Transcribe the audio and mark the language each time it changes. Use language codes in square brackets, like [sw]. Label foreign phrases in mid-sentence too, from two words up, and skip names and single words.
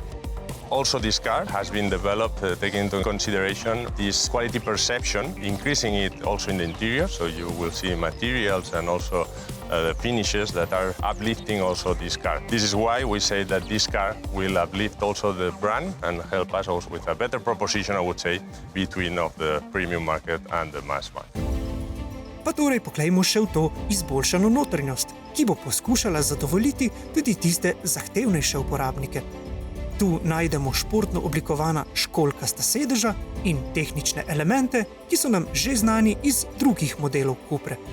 [en] Also, this car has been developed taking into consideration this quality perception, increasing it also in the interior, so you will see materials and also the finishes that are uplifting also this car. This is why we say that this car will uplift also the brand and help us also with a better proposition, I would say, between of the premium market and the mass market. [sl] Pa torej poglejmo še v to izboljšano notranjost, ki bo poskušala zadovoljiti tudi tiste zahtevnejše uporabnike. Tu najdemo športno oblikovana školjkasta sedeža in tehnične elemente, ki so nam že znani iz drugih modelov Cupre.